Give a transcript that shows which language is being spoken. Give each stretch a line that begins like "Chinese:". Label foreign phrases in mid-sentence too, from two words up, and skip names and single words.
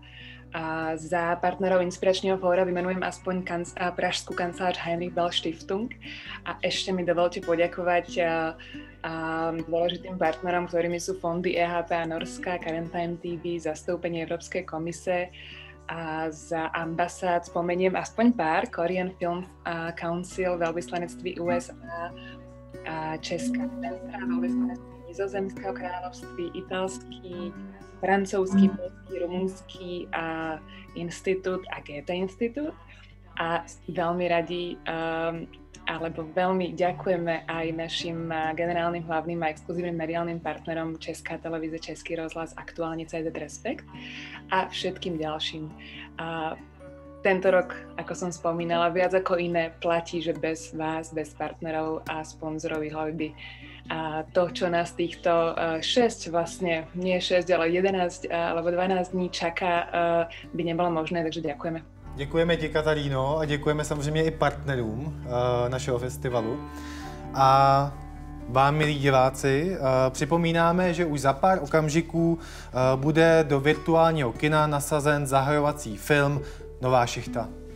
Slovak: A za partnerov Inspiračného fóra vymenujem aspoň pražskú kancelář Heinrich Bell Stiftung. A ešte mi dovolte poďakovať dôležitým partnerom, ktorými sú fondy EHP a Norska, Current Time TV, zastoupenie Európskej komise, a za ambasád spomeniem aspoň pár: Korean Film Council, veľvyslanectví USA, Česká centra, veľvyslanectví Nizozemského kráľovství, italský, francouzský, polský, rumunský institút a Goethe institút. A veľmi radi alebo veľmi ďakujeme aj našim generálnym hlavným a exkluzívnym mediálnym partnerom Česká televíze, Český rozhlas, Aktuálne CZ Respekt a všetkým ďalším. Tento rok, ako som spomínala, viac ako iné platí, že bez vás, bez partnerov a sponzorov Jihlavy by to, čo nás týchto 6, vlastne nie 6, ale 11 alebo 12 dní čaká, by nebolo možné, takže ďakujeme.
Czech: Děkujeme ti, Kataríno, a děkujeme samozřejmě i partnerům našeho festivalu. A vám, milí diváci, připomínáme, že už za pár okamžiků bude do virtuálního kina nasazen zahajovací film Nová šichta.